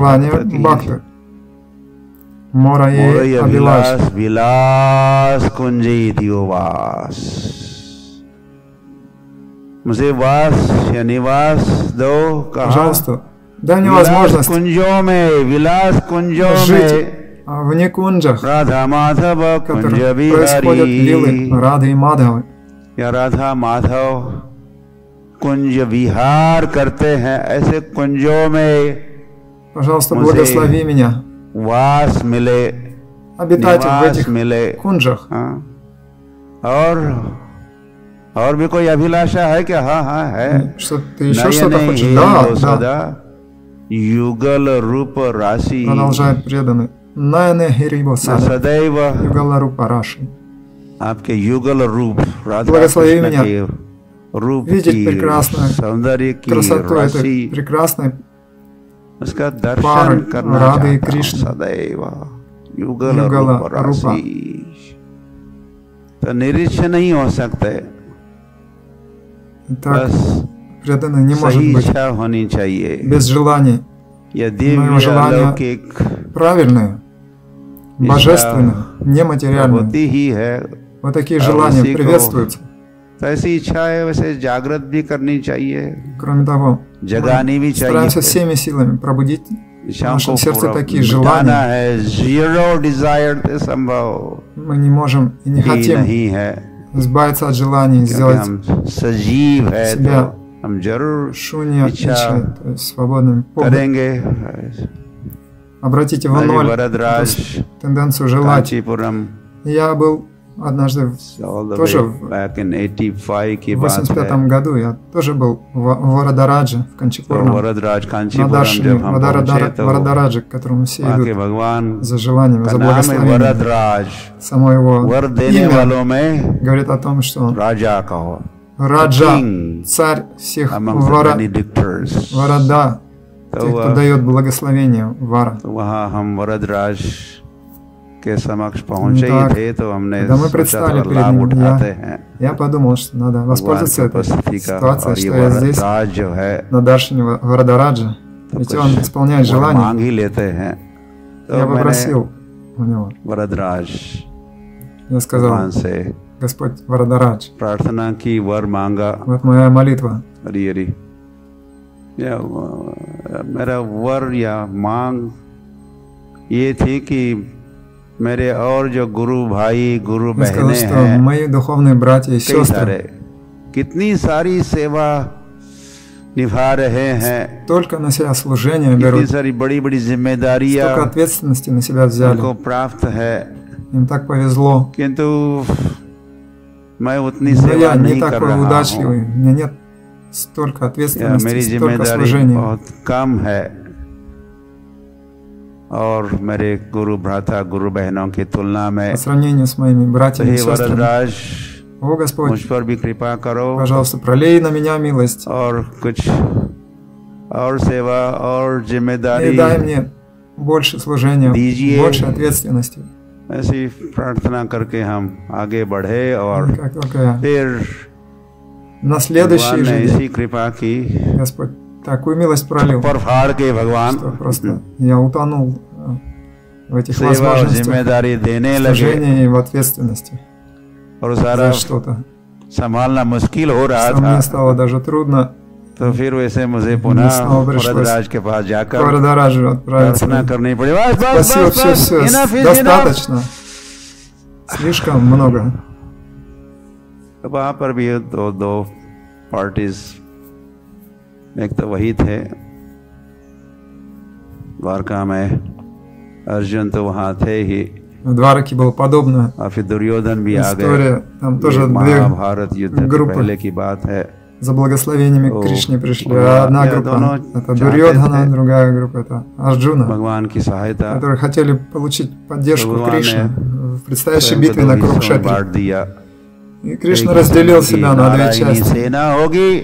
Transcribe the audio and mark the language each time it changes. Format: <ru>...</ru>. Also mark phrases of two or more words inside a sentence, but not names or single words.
<hi>अभिलाषा</hi> <ru>за желание</ru> <hi>भक्त की?</hi> <ru>бхакты.</ru> <bn>মোরই অভিলাষ. বিলাস কুঞ্জে দিওবাস।</bn> <hi>मुझे वास या निवास दो कहा।</hi> <ru>Пожалуйста, дай мне</ru> <hi>विलास</hi> <ru>возможность</ru> <hi>कुंजों में, विलास कुंजों</hi> <ru>жить</ru> <hi>में,</hi> <ru>в некунджах,</ru> <hi>राधा माधव</hi> <ru>в</ru> <hi>कुंज</hi> <ru>которых происходят лилы</ru> <hi>बिहारी,</hi> <ru>Рады и Мадхавы.</ru> <hi>या राधा माधव कुंज विहार करते हैं, ऐसे कुंजों में</hi> <ru>Пожалуйста,</ru> <hi>मुझे</hi> <ru>благослови меня</ru> <hi>वास मिले,</hi> <ru>обитать в</ru> <hi>निवास</hi> <ru>этих</ru> <hi>मिले।</hi> <ru>кунджах.</ru> <hi>हाँ, और भी कोई अभिलाषा है क्या? हाँ हाँ है।</hi> <ru>Что ты еще что-то хочешь? Да, да.</ru> <hi>युगल रूप राशि</hi> <ru>Продолжает преданный.</ru> <bn>নয়নে হেরিবো সদা.</bn> <hi>सदैव</hi> <bn>যুগল রূপ রাশি.</bn> <hi>आपके युगल रूप राधा</hi> <ru>Благослови</ru> <hi>कृष्ण</hi> <ru>меня</ru> <hi>के रूप</hi> <ru>видеть</ru> <hi>की,</hi> <ru>прекрасную</ru> <hi>सौंदर्य की</hi> <ru>красоту एтой</ru> <hi>राशि,</hi> <ru>прекрасной</ru> <hi>उसका दर्शन</hi> <ru>пары</ru> <hi>करना</hi> <ru>Рады и</ru> <hi>चाहता हूँ</hi> <ru>Кришны.</ru> <hi>सदैव। युगल</hi> <ru>Югала</ru> <hi>रूप</hi> <ru>Рупа.</ru> <hi>राशि तो निरीक्षण नहीं हो सकते,</hi> <ru>Так,</ru> <hi>बस</hi> <ru>преданный не может</ru> <hi>सही</hi> <ru>быть</ru> <hi>इच्छा होनी चाहिए।</hi> <ru>без желаний.</ru> <hi>यह</hi> <ru>Моего</ru> <hi>दिव्य</hi> <ru>желания</ru> <hi>अलौकिक</hi> <ru>правильные, божественные, нематериальные.</ru> <hi>होती ही है,</hi> <ru>Вот такие</ru> <hi>और</hi> <ru>желания</ru> <hi>उसी को</hi> <ru>приветствуются.</ru> <hi>तो ऐसी इच्छा है वैसे जागृत भी करनी चाहिए,</hi> <ru>Кроме того,</ru> <hi>जगानी भी</hi> <ru>стараемся</ru> <hi>चाहिए।</hi> <ru>всеми силами пробудить в</ru> <hi>इच्छाओं को</hi> <ru>нашем сердце</ru> <hi>पूरा</hi> <ru>такие</ru> <hi>मिटाना</hi> <ru>желания.</ru> <hi>है।</hi> <en>zero desire</en> <hi>से संभव</hi> <ru>Мы не можем и не</ru> <hi>ही</hi> <ru>хотим</ru> <hi>नहीं है,</hi> <ru>избавиться от желаний,</ru> <hi>क्योंकि</hi> <ru>сделать</ru> <hi>हम सजीव है तो</hi> <ru>себя</ru> <hi>हम जरूर</hi> <ru>шунья</ru> <hi>इच्छा</hi> <ru>ичай, то есть свободными.</ru> <hi>करेंगे।</hi> <ru>Обратите в</ru> <hi>अभी</hi> <ru>ноль</ru> <hi>वरदराज</hi> <ru>тенденцию желать.</ru> <hi>कांचीपुरम</hi> <ru>Я был однажды</ru> <en>all the</en> <ru>тоже</ru> <en>way back in 85 की</en> <ru>в</ru> <hi>बात है।</hi> <ru>85 году, я тоже был в Варадарадже, в</ru> <hi>तो</hi> <ru>Канчипурне,</ru> <hi>वरदराज</hi> <ru>на</ru> <hi>कांचीपुरम</hi> <ru>Даршине</ru> <hi>जब हम पहुंचे तो</hi> <ru>Варадараджа, к которому все</ru> <hi>वहाँ के</hi> <ru>идут</ru> <hi>भगवान</hi> <ru>за желаниями,</ru> <hi>का</hi> <ru>за</ru> <hi>नाम है</hi> <ru>благословением.</ru> <hi>वरदराज।</hi> <ru>Само его</ru> <hi>वर देने</hi> <ru>имя</ru> <hi>वालों में</hi> <ru>говорит о том, что он</ru> <hi>राजा कहो,</hi> <ru>Раджа,</ru> <en>king</en> <ru>царь всех</ru> <en>among the benedictors।</en> <ru>Варада,</ru> <hi>तो</hi> <ru>тех, кто дает благословение, Вара.</ru> <hi>वहाँ हम वरदराज के समक्ष पहुंचे ही</hi> <ru>Так,</ru> <hi>थे, तो हमने</hi> <ru>когда мы</ru> <hi>सोचा</hi> <ru>предстали</ru> <hi>थोड़ा</hi> <ru>перед</ru> <hi>लाभ</hi> <ru>ним,</ru> <hi>उठाते हैं</hi> <ru>я подумал, что надо</ru> <hi>भगवान</hi> <ru>воспользоваться</ru> <hi>की</hi> <ru>этой</ru> <hi>उपस्थिति का।</hi> <ru>ситуацией,</ru> <hi>और ये</hi> <ru>что я здесь,</ru> <hi>वरदराज जो है</hi> <ru>на Даршине Варадараджа,</ru> <hi>तो</hi> <ru>ведь</ru> <hi>कुछ</hi> <ru>он исполняет</ru> <hi>वर</hi> <ru>желания.</ru> <hi>मांग ही लेते हैं। तो</hi> <ru>Я</ru> <hi>मैंने</hi> <ru>попросил у него,</ru> <hi>वरदराज</hi> <ru>я сказал,</ru> <hi>भगवान से</hi> <ru>Господь Варадарадж,</ru> <hi>प्रार्थना की, वर मांगा।</hi> <ru>вот моя молитва.</ru> <hi>हरी हरी या मेरा वर या मांग ये थी कि मेरे और जो गुरु भाई गुरु</hi> <ru>Я сказал,</ru> <hi>बहनें</hi> <ru>что</ru> <hi>हैं,</hi> <ru>мои духовные братья и</ru> <hi>कई</hi> <ru>сестры,</ru> <hi>सारे, कितनी सारी सेवा निभा रहे हैं,</hi> <ru>только на себя служение</ru> <hi>कितनी</hi> <ru>берут,</ru> <hi>सारी बड़ी बड़ी</hi> <ru>столько</ru> <hi>जिम्मेदारियां</hi> <ru>ответственности на себя взяли.</ru> <hi>उनको प्राप्त है,</hi> <ru>Им так повезло.</ru> <hi>किंतु मैं उतनी</hi> <ru>Но</ru> <hi>सेवा</hi> <ru>я</ru> <hi>नहीं</hi> <ru>не</ru> <hi>कर</hi> <ru>такой</ru> <hi>रहा</hi> <ru>удачливый.</ru> <hi>हूँ,</hi> <ru>У меня нет столько</ru> <hi>या</hi> <ru>ответственности,</ru> <hi>मेरी</hi> <ru>столько</ru> <hi>जिम्मेदारी</hi> <ru>служения.</ru> <hi>बहुत कम है, और मेरे गुरु भ्राता गुरु बहनों की तुलना में।</hi> <ru>По सравнению с моими братьями и</ru> <hi>हे</hi> <ru>сестрами.</ru> <hi>वरदराज,</hi> <ru>О, Господь,</ru> <hi>मुझ पर भी कृपा करो,</hi> <ru>пожалуйста, пролей на меня милость</ru> <hi>और कुछ और सेवा और</hi> <ru>и</ru> <hi>जिम्मेदारी</hi> <ru>дай мне больше служения,</ru> <hi>दीजिए।</hi> <ru>больше ответственности.</ru> <hi>ऐसी प्रार्थना करके हम आगे बढ़े, और</hi> <ru>И как только я</ru> <hi>फिर</hi> <ru>на следующий</ru> <hi>भगवान ने</hi> <ru>же</ru> <hi>ऐसी</hi> <ru>день,</ru> <hi>कृपा की,</hi> <ru>Господь такую милость пролил,</ru> <hi>पर फाड़ के</hi> <ru>что</ru> <hi>भगवान</hi> <ru>просто я утонул в этих</ru> <hi>सेवा और</hi> <ru>возможностях</ru> <hi>जिम्मेदारी देने लगे,</hi> <ru>служения и в ответственности</ru> <hi>और सारा</hi> <ru>за что-то.</ru> <hi>संभालना मुश्किल हो रहा</hi> <ru>Что мне</ru> <hi>था।</hi> <ru>стало даже трудно</ru> <hi>तो फिर वैसे मुझे पुनः</hi> <ru>снова пришлось</ru> <hi>वरदराज के पास</hi> <ru>к</ru> <hi>जाकर</hi> <ru>Варадараджу отправиться.</ru> <hi>प्रार्थना करनी पड़ी। बस बस</hi> <ru>Спасибо,</ru> <hi>बस</hi> <ru>все,</ru> <hi>बस,</hi> <ru>все,</ru> <en>enough is enough।</en> <ru>достаточно. Слишком много.</ru> <hi>तो वहाँ पर भी दो पार्टीज, एक तो वही थे द्वारका में, अर्जुन तो वहाँ थे ही,</hi> <ru>В Двараке было подобное.</ru> <hi>और फिर दुर्योधन भी आ गए।</hi> <ru>История, там тоже</ru> <hi>ये</hi> <ru>две</ru> <hi>महाभारत युद्ध के</hi> <ru>группы</ru> <hi>पहले की बात है।</hi> <ru>за благословениями О, к Кришне пришли. да, Одна я группа давно это</ru> <hi>चाहते</hi> <ru>Дурьодхана,</ru> <hi>थे</hi> <ru>другая группа это Арджуна,</ru> <hi>भगवान की सहायता,</hi> <ru>которые хотели получить поддержку</ru> <hi>भगवान</hi> <ru>Кришны</ru> <hi>ने</hi> <ru>в предстоящей</ru> <hi>स्वयं को</hi> <ru>битве</ru> <hi>दो</hi> <ru>на</ru> <hi>हिस्सों में</hi> <ru>Курукшетре.</ru> <hi>बांट दिया।</hi> <ru>И Кришна</ru> <hi>एक</hi> <ru>разделил</ru> <hi>हिस्से में</hi> <ru>себя на две</ru> <hi>नारायणी</hi> <ru>части.</ru> <hi>सेना होगी,</hi>